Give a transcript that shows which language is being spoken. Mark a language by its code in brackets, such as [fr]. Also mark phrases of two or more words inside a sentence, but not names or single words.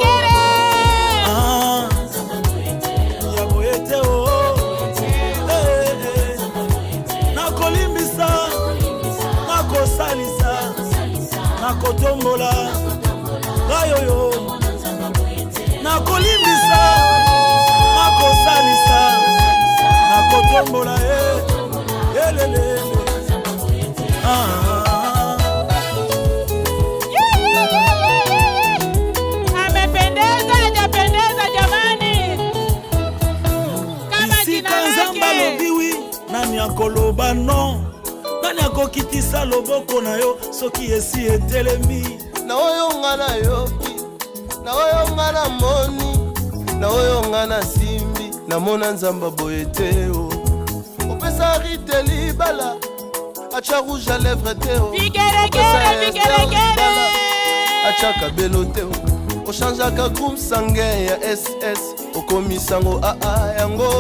[ln] ya boye te o nakolimbisa nakosalisa nakotombola ngayoyo nakolimbisa nakosalisa nakotombola elele [sw] amependeza hajapendeza jamani kama jina lake [ln] lobiwi nani akoloba no nani akokitisa loboko na yo soki esi etelemi na oyo nga na yoki na oyo nga na moni na oyo nga na simbi namona nzamba boye te o opesa rite libala acha [fr] rouge à lèvres [ln] te o acha kabelo te o ochangeaka [fr] groupe sanguin [ln] ya SS okomisango aa yango